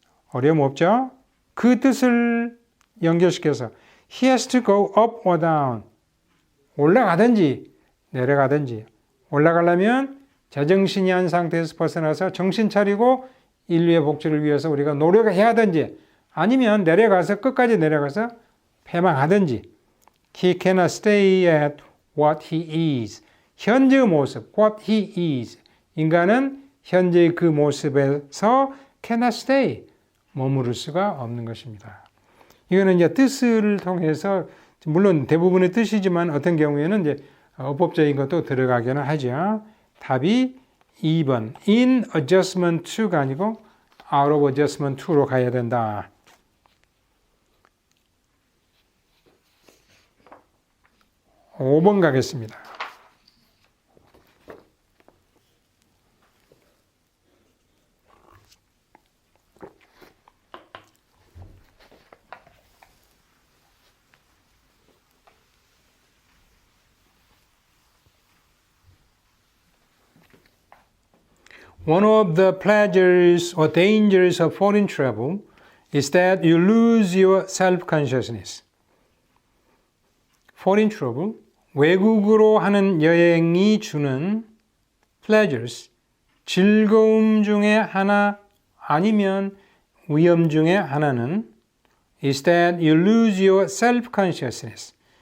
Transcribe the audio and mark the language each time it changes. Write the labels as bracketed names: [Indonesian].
[Korean] 어려움 없죠? 그 뜻을 연결시켜서 [English] He has to go up or down. [Korean] 올라가든지 내려가든지. 올라가려면 제정신이 한 상태에서 벗어나서 정신 차리고 인류의 복지를 위해서 우리가 노력을 해야 하든지, 아니면 내려가서 끝까지 내려가서 패망하든지. [English] He cannot stay at what he is. [Korean] 현재의 모습, [English] what he is. [Korean] 인간은 현재의 그 모습에서 [English] cannot stay. [Korean] 머무를 수가 없는 것입니다. 이거는 이제 뜻을 통해서, 물론 대부분의 뜻이지만 어떤 경우에는 이제 어법적인 것도 들어가기는 하죠. 답이 2번 [English] in adjustment to [Korean] 가 아니고 [English] out of adjustment to [Korean] 로 가야 된다. 5번 가겠습니다. [English] One of the pleasures or dangers of foreign travel is that you lose your self-consciousness. Foreign travel, [Korean] 외국으로 하는 여행이 주는 pleasures, 즐거움 중에 하나 아니면 위험 중에 하나는 [English] is that you lose your self-consciousness.